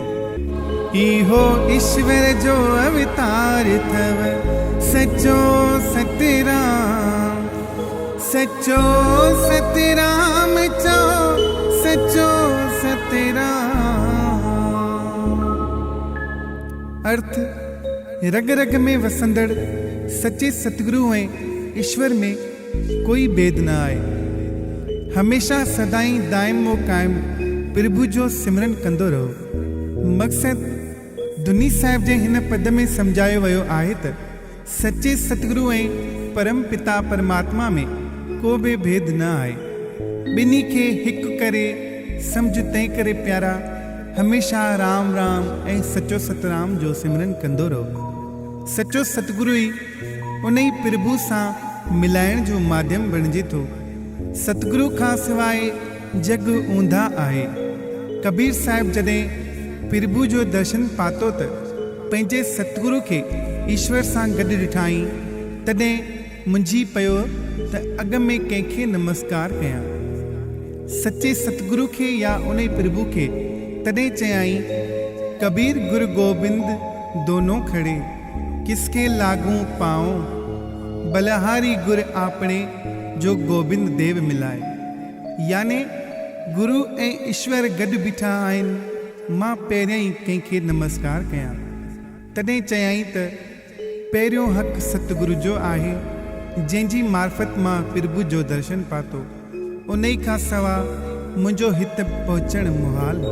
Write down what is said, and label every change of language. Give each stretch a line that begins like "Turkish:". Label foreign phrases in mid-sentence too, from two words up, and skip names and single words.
Sindhi: इहो ईश्वर जो अवतार थव सचो सतराम। सचो सतराम चो सचो सतराम। अर्थ रग रग में वसंदड़ सच्चे सतगुरु ऐं ईश्वर में कोई भेद न आहे। हमेशा सदाई दाइमो कायम प्रभु जो सिमरन कंदो रहो। मक़सद दुनी साहिब जे हिन पद में सम्झायो वियो आहे त सच्चे सतगुरु ऐं परम पिता परमात्मा में को बि भेद न आहे। ॿिन्ही खे हिकु करे सम्झ, तंहिं करे प्यारा हमेशा राम राम ऐं सचो सतराम जो सिमरन कंदो रहो। सचो सतगुरु ई उन ई प्रभु सां मिलाइण जो माध्यम बणिजे थो। सतगुरु खां सवाइ जग ऊंधा आहे। कबीर साहिब जॾहिं प्रभु जो दर्शन पातो त पंहिंजे सतगुरु खे ईश्वर सां गॾु ॾिठाई, तॾहिं मुंझी पियो त अॻ में कंहिंखे नमस्कार कयां, सचे सतगुरु खे या उन प्रभु खे। तॾहिं चयाई,
Hindi: कबीर गुरु गोबिंद दोनों खड़े, किसके लागू पाओ, बलहारी गुर आपणे जो गोबिंद देव मिलाए।
Sindhi: याने गुरु ऐं ईश्वर गॾु बीठा आहिनि, मां पहिरियां ई कंहिंखे नमस्कार कयां। तॾहिं चयाई त पहिरियों हक़ सतगुरु जो आहे, जंहिंजी मार्फत मां प्रभु जो दर्शन पातो, उन ई खां सवा मुंहिंजो हिते पहुचण मुहाल हो।